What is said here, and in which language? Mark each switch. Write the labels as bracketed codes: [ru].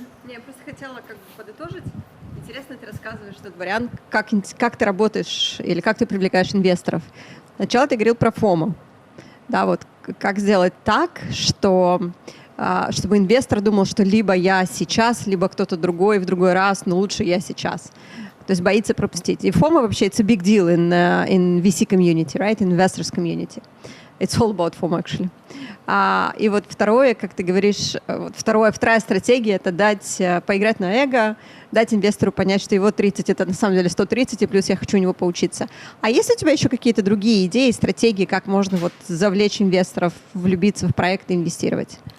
[ru] Не, я просто хотела как бы подытожить. Интересно, ты рассказываешь этот вариант, как ты работаешь или как ты привлекаешь инвесторов. Сначала ты говорил про FOMO. Да, вот как сделать так, чтобы инвестор думал, что либо я сейчас, либо кто-то другой в другой раз, но лучше я сейчас. То есть боится пропустить. И FOMO вообще [en] it's a big deal in VC community, right? In investors community. It's all about FOMO, actually. [ru] И вот второе, как ты говоришь, вторая стратегия — это поиграть на эго, дать инвестору понять, что его 30 — это на самом деле 130, и плюс я хочу у него поучиться. А есть у тебя еще какие-то другие идеи, стратегии, как можно вот завлечь инвесторов, влюбиться в проект и инвестировать?